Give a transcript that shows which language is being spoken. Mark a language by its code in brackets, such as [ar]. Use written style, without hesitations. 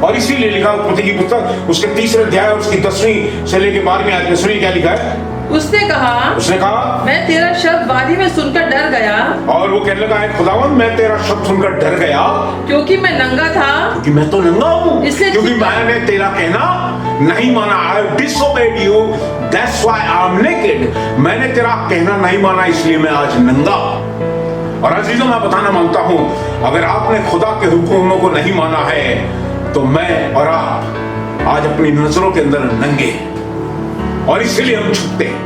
[hi] और इसीलिए लिखा उत्पत्ति की पुस्तक उसके 3 अध्याय और उसकी 10वीं से लेकर 12वीं आयत में, सुनिए क्या लिखा है। उसने कहा मैं तेरा शब्द वादी में सुनकर डर गया, और वो कहने लगा, है खुदावन मैं तेरा शब्द सुनकर डर गया क्योंकि मैं नंगा था, क्योंकि मैं तो नंगा हूँ, इसलिए क्योंकि मैंने तेरा कहना नहीं माना। [en] I disobeyed you, that's why I'm naked. [hi] मैंने तेरा कहना नहीं माना, इसलिए मैं आज नंगा। और अजीजों, मैं बताना मांगता हूँ, अगर आपने खुदा के हुक्मों को नहीं माना है तो मैं और आप आज अपनी नजरों के अंदर नंगे, और इसीलिए हम छुपते।